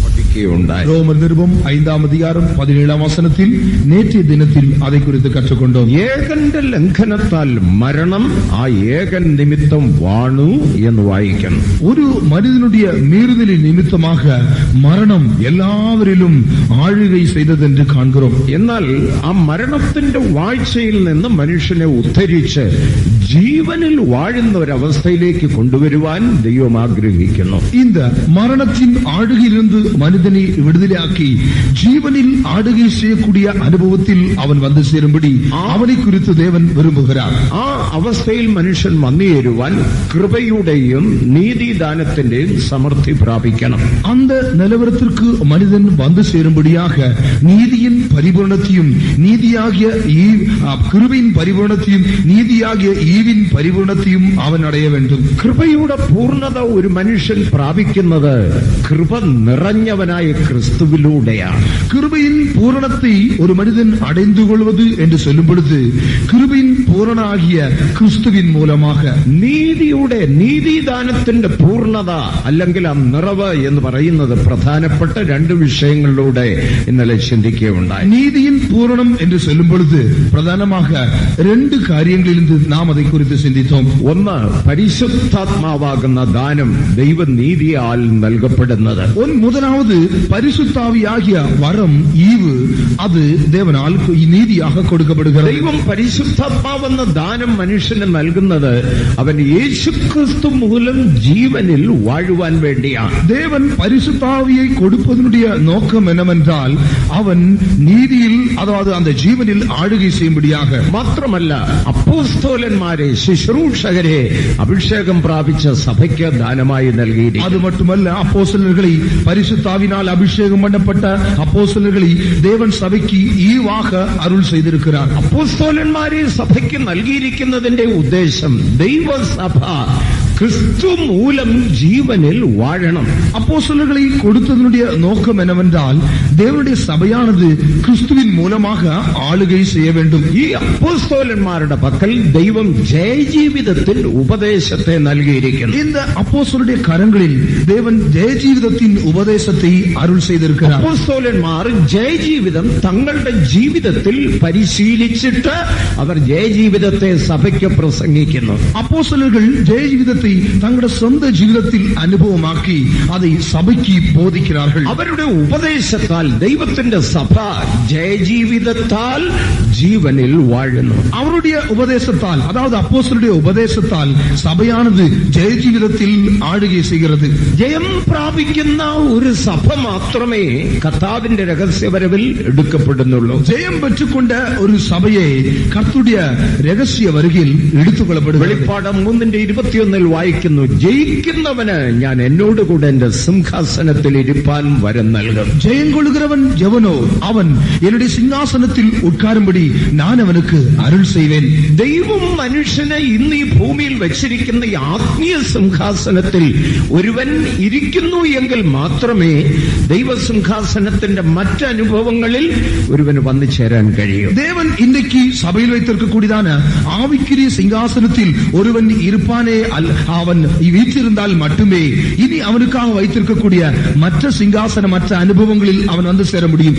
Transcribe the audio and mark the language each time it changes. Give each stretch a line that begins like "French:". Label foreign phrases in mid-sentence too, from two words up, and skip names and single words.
Malayalam: சிந்திக்கையுண்டாய்.
Tamil: ரோமர் நிருபம் 5ஆம் அதிகாரம் 17ஆம் வசனத்தில் நேற்றைய தினத்தில் அதை குறித்து கற்றுக்கொண்டோம்.
Malayalam: ഏകന്റെ ലംഘനത്താൽ മരണം ആ ഏകൻ നിമിത്തം വാണു എന്ന് വായിക്കണം.
Tamil: ஒரு மனுஷ்யனுடைய மீறுதலின் நிமித்தமாக மரணம் எல்லாவரிலும் ஆளுகை செய்தது என்று காண்கிறோம்.
Malayalam: എന്നാൽ ആ മരണത്തിന്റെ വാഴ്ചയിൽ നിന്ന് മനുഷ്യനെ ഉദ്ധരിച്ച് ജീവനിൽ വാഴുന്ന ഒരവസ്ഥയിലേക്ക് കൊണ്ടുവരുവാൻ ദൈവം ആഗ്രഹിക്കുന്നു.
Tamil: இந்த மரணத்தின் ஆளுகையிலிருந்து மனிதனை விடுதலையாக்கி ஜீவனில் ஆளுகை செய்யக்கூடிய அனுபவத்தில் அவன் வந்து சேரும்படி அவனை குறித்து தேவன் விரும்புகிறார்.
Malayalam: ആ അവസ്ഥയിൽ മനുഷ്യൻ വന്നുചേരുവാൻ കൃപയുടെയും നീതിദാനത്തിന്റെയും സമൃദ്ധി പ്രാപിക്കണം.
Tamil: அந்த நிலவரத்திற்கு மனிதன் வந்து சேரும்படியாக நீதியின் பரிபூரணத்தையும் நீதியாகிய கிருபையின் பரிபூரணத்தையும் நீதியாகிய ஈவின் பரிபூரணத்தையும் அவன் அடைய வேண்டும்.
Malayalam: കൃപയുടെ പൂർണ്ണത ഒരു മനുഷ്യൻ പ്രാപിക്കുന്നത് കൃപ നിറഞ്ഞവനായ ക്രിസ്തുവിലൂടെയാണ്.
Tamil: கிருபையின் பூரணத்தை ஒரு மனிதன் அடைந்து கொள்வது என்று சொல்லும் பொழுது கிருபையின் பூரணாகிய கிறிஸ்துவின் மூலமாக
Malayalam: നീതിദാനത്തിന്റെ പൂർണ്ണത അല്ലെങ്കിൽ ആ നിറവ് എന്ന് പറയുന്നത് പ്രധാനപ്പെട്ട രണ്ട് വിഷയങ്ങളിലൂടെ ഇന്നലെ ചിന്തിക്കുകയുണ്ടായി.
Tamil: நீதியின் பூரணம் என்று சொல்லும் பொழுது பிரதானமாக ரெண்டு காரியங்களிலிருந்து நாம் அதை குறித்து சிந்தித்தோம்.
Malayalam: ഒന്ന്, പരിശുദ്ധാത്മാവാകുന്ന ദാനം ദൈവനീതിയാൽ നൽകപ്പെടുന്നത്.
Tamil: முதலாவது பரிசுத்தாவியாகிய வரம் ஈவு அது தேவனால் நீதியாக கொடுக்கப்படுகிறது.
Malayalam: ദൈവം പരിശുദ്ധാത്മാവെന്ന ദാനം മനുഷ്യന് നൽകുന്നത് അവൻ യേശുക്രിസ്തു മൂലം ജീവനിൽ വാഴുവാൻ വേണ്ടിയാണ്.
Tamil: தேவன் பரிசுத்தாவியை கொடுப்பதனுடைய நோக்கம் என்னவென்றால் அவன் நீதியில் அதாவது அந்த ஜீவனில் ஆளுகை செய்யும்படியாக.
Malayalam: മാത്രമല്ല അപ്പോസ്തലന്മാരെ ശുശ്രൂഷകരെ അഭിഷേകം പ്രാപിച്ച സഭയ്ക്ക് ദാനമായി നൽകിയിരിക്കുന്നു.
Tamil: அது மட்டுமல்ல அப்போஸ்தலர்களை பரிசுத்தாவினால் அபிஷேகம் பண்ணப்பட்ட அப்போஸ்தலர்களை தேவன் சபைக்கு ஈவாக அருள் செய்திருக்கிறார்.
Malayalam: അപ്പോസ്തലന്മാരെ സഭയ്ക്ക് നൽകിയിരിക്കുന്നതിന്റെ ഉദ്ദേശം ദൈവസഭ
Tamil: கிறிஸ்து மூலம் ஜீவனில் வாழணும். அப்போஸ்தலர்களை கொடுத்ததனுடைய நோக்கம் என்னவென்றால் தேவனுடைய சபையானது கிறிஸ்துவின் மூலமாக ஆளுகை செய்ய வேண்டும்.
Malayalam: ഈ അപ്പോസ്തലന്മാരുടെ പക്കൽ ദൈവം ജയജീവിതത്തിൽ ഉപദേശത്തെ നൽകിയിരിക്കുന്നു.
Tamil: இந்த அப்போஸ்தலருடைய கரங்களில் தேவன் ஜெயஜீவிதத்தின் உபதேசத்தை அருள் செய்திருக்கிறார்.
Malayalam: അപ്പോസ്തലന്മാർ ജയജീവിതം തങ്ങളുടെ ജീവിതത്തിൽ പരിശീലിച്ചിട്ട് അവർ ജയജീവിതത്തെ സഭയ്ക്ക് പ്രസംഗിക്കുന്നു.
Tamil: அப்போஸ்தலர்கள் ஜெயஜீவிதத்தை தங்களுடைய சொந்த ஜீவிதத்தில் அனுபவமாக்கி அதை சபைக்கு போதிக்கிறார்கள்.
Malayalam: അവരുടെ ഉപദേശത്താൽ ദൈവത്തിന്റെ സഭ ജയജീവിതത്താൽ ജീവനിൽ വാഴുന്നു.
Tamil: அவருடைய உபதேசத்தால் அதாவது அப்போஸ்தலருடைய உபதேசத்தால் சபையானது ஜெயஜீவிதத்தில் ஆளுகை செய்கிறது.
Malayalam: ജയം പ്രാപിക്കുന്ന ഒരു സഭ മാത്രമേ കർത്താവിന്റെ രഹസ്യവരവിൽ എടുക്കപ്പെടുന്നുള്ളൂ.
Tamil: ஜெயம் பெற்றுக்கொண்ட ஒரு சபையை கர்த்தருடைய ரகசிய வருகையில் எடுத்துக்கொள்ளப்படுகிறது.
Malayalam: വെളിപ്പാട് 3:21 വായിക്കുന്നു, ജയിക്കുന്നവന് ഞാൻ എന്നോടുകൂടെ എന്റെ സിംഹാസനത്തിൽ ഇരിപ്പാൻ വരം നൽകും.
Tamil: ஜெயம் கொள்கிறவன் எவனோ அவன் என்னுடைய சிங்காசனத்தில் உட்காரும்படி நான் அவனுக்கு அருள் செய்வேன்.
Malayalam: ദൈവം മനുഷ്യനെ ഇന്ന് ഈ ഭൂമിയിൽ വെച്ചിരിക്കുന്ന ഈ ആത്മീയ സിംഹാസനത്തിൽ ഒരുവൻ ഇരിക്കുന്നു എങ്കിൽ മാത്രമേ ദൈവസിംഹാസനത്തിന്റെ മറ്റനുഭവങ്ങളിൽ ഒരുവന് വന്നു ചേരാൻ കഴിയൂ.
Tamil: தேவன் இன்றைக்கு சபையில் வைத்திருக்கக்கூடியதான ஆவிக்குரிய சிங்காசனத்தில் ஒருவன் இருப்பானே அவன் வீற்றிருந்தால் மட்டுமே இனி அவனுக்காக வைத்திருக்கக்கூடிய மற்ற சிங்காசனம் மற்ற அனுபவங்களில் அவன் வந்து சேர முடியும்.